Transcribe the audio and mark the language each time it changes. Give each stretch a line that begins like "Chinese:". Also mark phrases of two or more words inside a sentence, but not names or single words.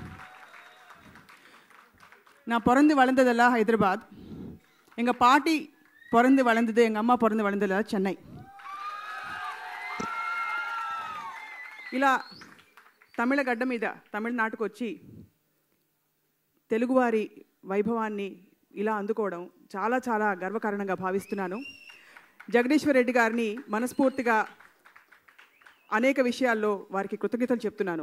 Tamil: நான் பிறந்து வளர்ந்ததெல்லாம் ஹைதராபாத். எங்கள் பாட்டி பிறந்து வளர்ந்தது, எங்கள் அம்மா பிறந்து வளர்ந்ததெல்லாம் சென்னை.
Telugu: ఇలా తమిళ గడ్డ మీద తమిళనాడుకు వచ్చి తెలుగువారి వైభవాన్ని ఇలా అందుకోవడం చాలా చాలా గర్వకారణంగా భావిస్తున్నాను. జగదీశ్వర్ రెడ్డి గారిని మనస్ఫూర్తిగా అనేక విషయాల్లో వారికి కృతజ్ఞతలు చెప్తున్నాను.